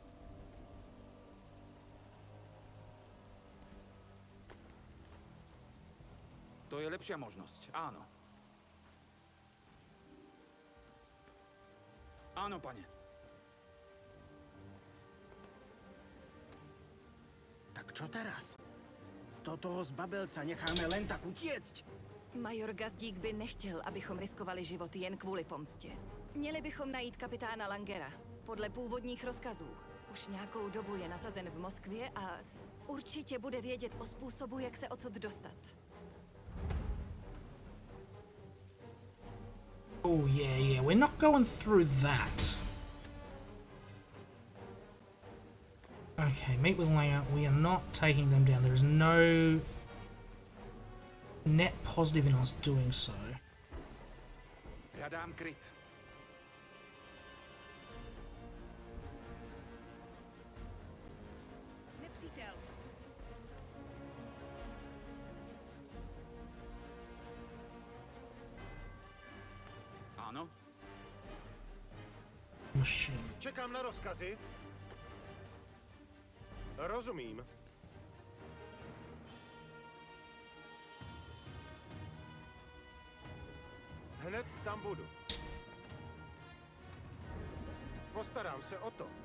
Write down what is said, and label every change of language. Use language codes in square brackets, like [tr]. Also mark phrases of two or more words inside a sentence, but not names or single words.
[sk] To je lepšia možnosť, áno. Áno, pane. Tak čo teraz? Do toho zbabelca necháme len tak utiecť? [cs] Major Gazdík by nechtěl, abychom riskovali život jen kvůli pomstě. Měli bychom najít kapitána Langera. Podle původních rozkazů. Už nějakou dobu je nasazen v Moskvě a určitě bude vědět o způsobu, jak se odsud dostat. [en] Oh yeah, we're not going through that. Okay, meet with Langer. We are not taking them down. There is no net positive in us doing so. [sk] Hľadám kryt. [cs] Nepřítel. [sk] Áno? Machine. [cs] Čekám na rozkazy. Rozumím. Hned tam budu. Postarám se o to.